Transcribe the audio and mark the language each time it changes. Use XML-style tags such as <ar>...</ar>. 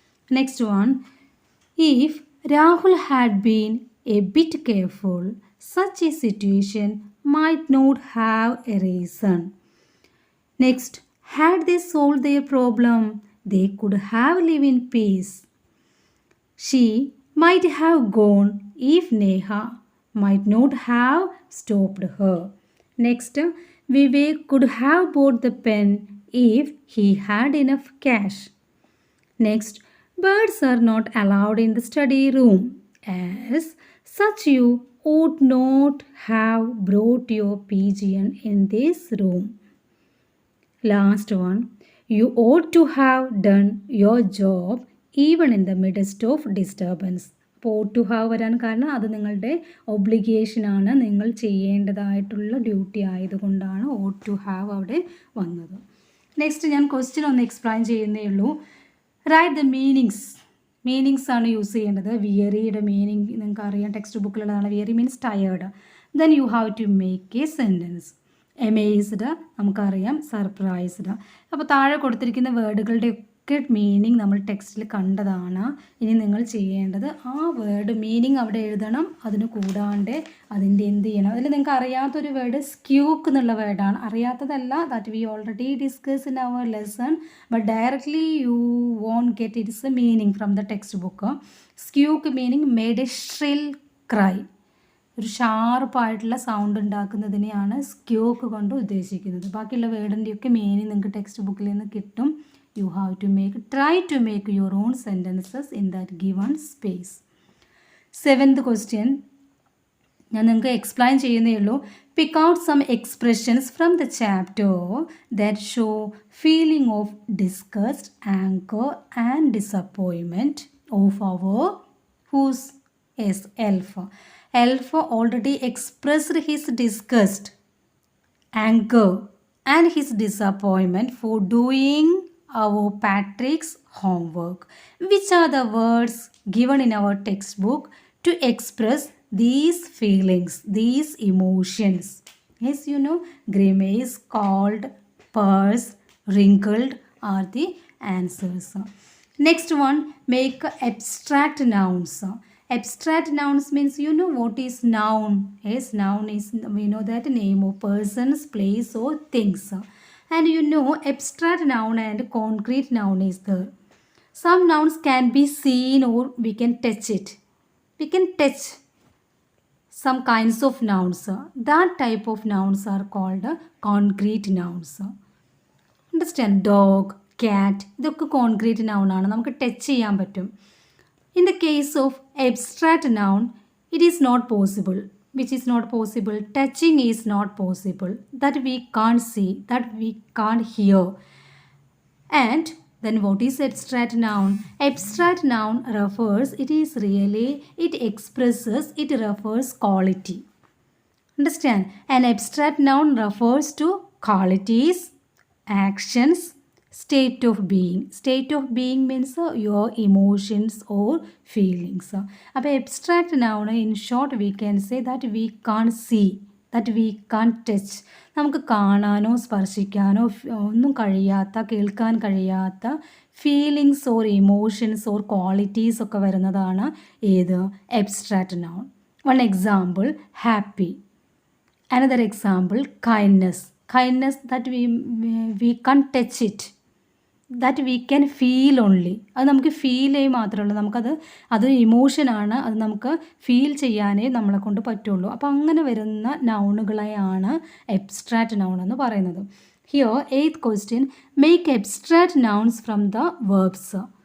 <en>Next one, if Rahul had been a bit careful such a situation might not have a reason. Next, had they solve their problem they could have lived in peace. She might have gone if Neha might not have stopped her. Next, Vivek could have bought the pen if he had enough cash. Next, birds are not allowed in the study room, as such you ought not have brought your pigeon in this room. Last one, you ought to have done your job even in the midst of disturbance.</en> <ml>അപ്പോൾ ought to have വരാൻ കാരണം അത് നിങ്ങളുടെ ഒബ്ലിഗേഷനാണ്, നിങ്ങൾ ചെയ്യേണ്ടതായിട്ടുള്ള duty ആയതുകൊണ്ടാണ് ought to have അവിടെ വന്നത്. Next ഞാൻ ക്വസ്റ്റ്യൻ ഒന്ന് എക്സ്പ്ലെയിൻ ചെയ്യുന്നേ ഉള്ളൂ. റൈറ്റ് ദ മീനിങ്സ് ആണ് യൂസ് ചെയ്യേണ്ടത്. വിയറിയുടെ മീനിങ് നിങ്ങൾക്ക് അറിയാം, text ബുക്കിലുള്ളതാണ്.</ml> <en>Weary means tired. Then you have to make a sentence. Amazed</en> <ml>നമുക്കറിയാം,</ml> <en>Surprised.</en> <ml>അപ്പോൾ താഴെ കൊടുത്തിരിക്കുന്ന വേർഡുകളുടെയൊക്കെ മീനിങ് നമ്മൾ ടെക്സ്റ്റിൽ കണ്ടതാണ്. ഇനി നിങ്ങൾ ചെയ്യേണ്ടത് ആ വേർഡ് മീനിങ് അവിടെ എഴുതണം. അതിന് കൂടാണ്ട് അതിൻ്റെ എന്ത് ചെയ്യണം, അതിൽ നിങ്ങൾക്ക് അറിയാത്തൊരു വേർഡ് സ്ക്യൂക്ക് എന്നുള്ള വേർഡാണ്. അറിയാത്തതല്ല,</ml> <en>That we already discuss in our lesson, but directly you won't get its a meaning from the textbook.</en> <ml>സ്ക്യൂക്ക്</ml> <en>meaning made a shrill cry,</en> <ml>ഒരു ഷാർപ്പായിട്ടുള്ള സൗണ്ട് ഉണ്ടാക്കുന്നതിനെയാണ് സ്ക്യൂക്ക് കൊണ്ട് ഉദ്ദേശിക്കുന്നത്. ബാക്കിയുള്ള വേർഡിൻ്റെയൊക്കെ മീനിങ് നിങ്ങൾക്ക് ടെക്സ്റ്റ് ബുക്കിൽ നിന്ന് കിട്ടും.</ml> <en>You have to try to make your own sentences in that given space.</en> <ml>7th question ഞാൻ നിങ്ങൾക്ക് എക്സ്പ്ലെയിൻ ചെയ്യുന്നേ ഉള്ളൂ.</ml> <en>Pick out some expressions from the chapter that show feeling of disgust, anger and disappointment of our house elf. Elf already expressed his disgust, anger and his disappointment for doing our Patrick's homework. Which are the words given in our textbook to express these feelings, these emotions? Yes, you know, grimace, cold, purse, wrinkled are the answers. Next one, make abstract nouns. Abstract nouns means, you know what is noun? Yes, noun is, we know that, name of persons, place or things. And you know, abstract noun and concrete noun is there. Some nouns can be seen or we can touch it. We can touch some kinds of nouns. That type of nouns are called concrete nouns. Understand?</en> <ml>Dog, cat, ഇതൊക്കെ concrete noun ആണ്, നമുക്ക് touch ചെയ്യാൻ പറ്റും.</ml> <en>In the case of abstract noun, it is not possible. Which is not possible? Touching is not possible. That we can't see, that we can't hear. And then what is abstract noun? Abstract noun refers, it is really, it expresses, it refers quality. Understand? An abstract noun refers to qualities, actions, state of being. State of being means your emotions or feelings. അപ്പോൾ abstract noun, in short we can say that we can't see, that we can't touch.</en> <ml>നമുക്ക് കാണാനോ സ്പർശിക്കാനോ ഒന്നും കഴിയാത്ത, കേൾക്കാൻ കഴിയാത്ത feelings or emotions or qualities ഒക്കെ വരുന്നതാണ് ഏത്?</ml> <en>abstract noun. One example, happy. Another example, kindness. Kindness that we can't touch it, that we can feel only.</en> <ml>അത് നമുക്ക് ഫീൽ ചെയ്യും മാത്രമേ ഉള്ളൂ, അത് ഇമോഷനാണ്, അത് നമുക്ക് ഫീൽ ചെയ്യാനേ നമ്മളെ കൊണ്ട് പറ്റുള്ളൂ. അപ്പോൾ അങ്ങനെ വരുന്ന നൗണുകളെയാണ് എബ്സ്ട്രാക്റ്റ് നൗൺ എന്ന് പറയുന്നത്.</ml> <en>Here 8th question, make abstract nouns from the verbs.</en>